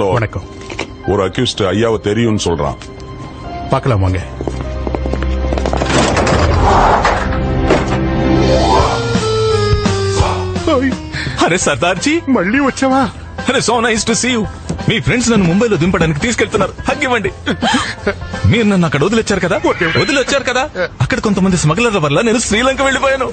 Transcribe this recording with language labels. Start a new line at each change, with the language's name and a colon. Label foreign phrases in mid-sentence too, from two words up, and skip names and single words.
Tamil: வணக்கம். ஒரு அக்யூஸ்ட் ஐயாவை தெரியும்னு சொல்றான். பார்க்கலாம் வாங்க.
Telugu: అరే సర్దార్జీ, మళ్ళీ వచ్చావా?
English: అరే so nice to see you.
Telugu: మీ ఫ్రెండ్స్ నన్ను ముంబైలో దింపడానికి తీసుకెళ్తున్నారు. హగ్గివ్వండి. మీరు నన్ను అక్కడ వదిలొచ్చారు కదా, అక్కడ కొంతమంది స్మగ్లర్ల వల్ల నేను శ్రీలంక వెళ్ళిపోయాను.